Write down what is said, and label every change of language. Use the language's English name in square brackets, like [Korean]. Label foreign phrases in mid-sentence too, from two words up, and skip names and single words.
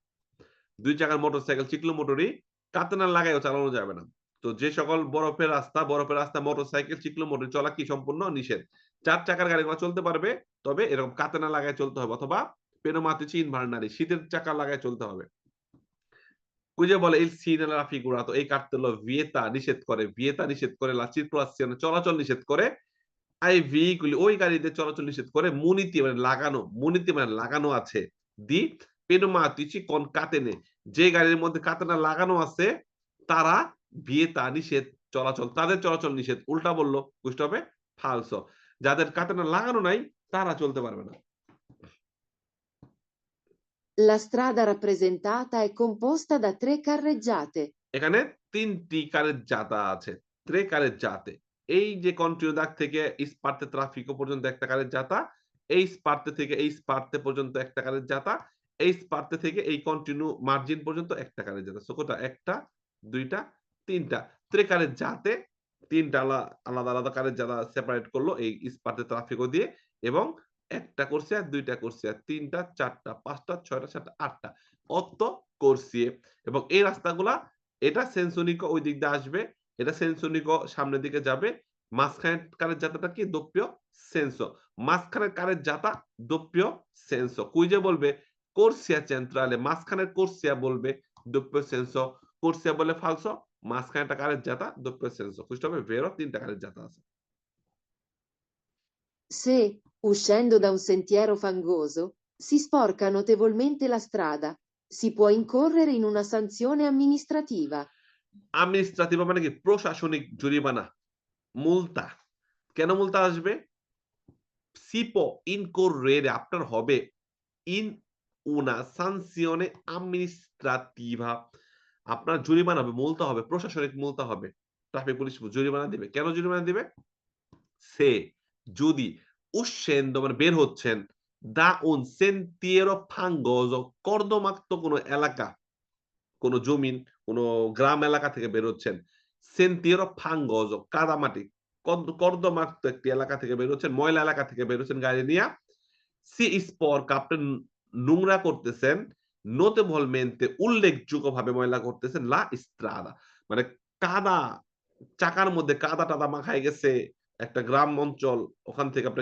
[Bangla] ২ চাকার মোটরসাইকেল চিক্লো-মোটরই কাতেনা লাগাইও চালানো যাবে না। তো যে সকল বরফের রাস্তা মোটরসাইকেল, চিক্লো-মোটর চলা কি সম্পূর্ণ নিষেধ। ৪ চাকার গাড়িগুলো চলতে পারবে। তবে এরকম কাতেনা লাগায় চলতে হবে অথবা [Italian] pneumatici invernali [Bangla] শীতের চাকা লাগায় চলতে হবে। ওই যে বলে [Italian] il segnale raffigurato [Bangla] এই কার্তেলো ভিয়েতা নিষেধ করে [Italian] la circolazione [Bangla] চলাচল নিষেধ করে [Italian] ai veicoli [Bangla] ওই গাড়িতে চলাচল নিষেধ করে muniti মানে লাগানো আছে। দি [Italian] pneumatici con catene [Bangla] যে গাড়ির মধ্যে কাতেনা লাগানো আছে তারা ভিয়েতা নিষেধ তাদের চলাচল নিষেধ। উল্টা বলল বুঝতে হবে falso যাদের কাতেনা লাগানো নাই তারা চলতে পারবে না। [Italian] La strada rappresentata è composta da 3 carreggiate. [Bangla] এখানে ৩ টি কারেজ্জাতা আছে। [Italian] tre carreggiate [Bangla] এই যে কন্টিনিউ দাগ থেকে [Italian] sparti traffico [Bangla] পর্যন্ত একটা কারেজ্জাতা, এই স্পার্তে থেকে এই স্পার্তে পর্যন্ত একটা কারেজ্জাতা, এই স্পার্তে থেকে এই কন্টিনিউ মার্জিন পর্যন্ত একটা কারেজ্জাতা। সো কোটা ১ টা, ২ টা, ৩ টা। [Italian] tre carreggiate [Bangla] ৩ টা আলাদা কারেজ্জাতা সেপারেট করলো এই [Italian] sparti traffico [Bangla] দিয়ে এবং ১ টা করসিয়া, ২ টা করসিয়া, ৩ টা, ৪ টা, ৫ টা, ৬ টা, ৭ টা, ৮ টা। ৮ করসিয়ে এবং এই রাস্তাগুলা এটা সেনসোনিকো ওই দিক দিয়ে আসবে। এটা সেনসোনিকো সামনের দিকে যাবে। মাঝখানের কারের জাতাটা কি? [Italian] doppio senso. [Bangla] মাঝখানের কারের জাতা [Italian] doppio senso. [Bangla] কুইজে বলবে [Italian] corsia centrale. [Bangla] মাঝখানের কোর্সিয়া বলবে [Italian] doppio senso. [Bangla] কোর্সিয়া বলে ফালসো। মাঝখানেরটা কারের জাতা [Italian] doppio senso. [Bangla] বুঝতে হবে? ভেরো ৩ টা কারের জাতা আছে। [Italian] Se, uscendo da un sentiero fangoso, si sporca notevolmente la strada, si può incorrere in una sanzione amministrativa. [Bangla] আমিনিস্ট্রাটিভা মানে কি? প্রশাসনিক জরিমানা। মুলতা। কেন মুলতা আসবে? [Italian] si può incorrere [Bangla] আপনার হবে [Italian] in una sanzione amministrativa [Bangla] আপনার জরিমানা হবে, মুলতা হবে, প্রশাসনিক মুলতা হবে। ট্রাফিক পুলিশ জরিমানা দিবে। কেন জরিমানা দিবে? সে যদি uscendo মানে বের হচ্ছেন [Italian] da un sentiero fangoso [Bangla] কর্দমাক্ত কোন এলাকা, কোন জমিন, কোন গ্রাম এলাকা থেকে বের হচ্ছেন। [Italian] sentiero fangoso কাদামাটি। [Bangla] কর্দমাক্ত একটি এলাকা থেকে বের হচ্ছেন, ময়লা এলাকা থেকে বের হচ্ছেন গাড়ি নিয়া। [Italian] si sporca [Bangla] আপনি নোংরা করতেছেন নোতেভলমেন্তে উল্লেখযোগ্যভাবে ময়লা করতেছেন [Italian] la strada [Bangla] মানে কাদা চাকার মধ্যে কাদা-টাদা মাখায় গেছে একটা গ্রাম অঞ্চল ওখান থেকে আপনি